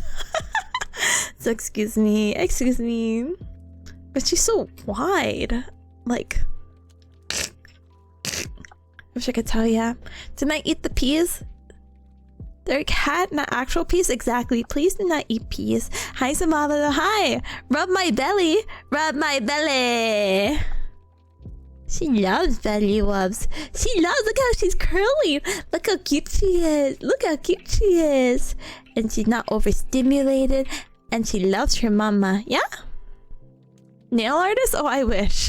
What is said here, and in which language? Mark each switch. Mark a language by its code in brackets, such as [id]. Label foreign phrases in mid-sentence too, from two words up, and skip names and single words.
[en] So excuse me. But she's so wide. Like, wish I could tell ya. Didn't I eat the peas? They're cat, not actual peas. Exactly. Please do not eat peas. Hi, Samala. Hi. Rub my belly. She loves belly rubs. Look how she's curly. Look how cute she is. And she's not overstimulated. And she loves her mama. Yeah? Nail artist? Oh, I wish.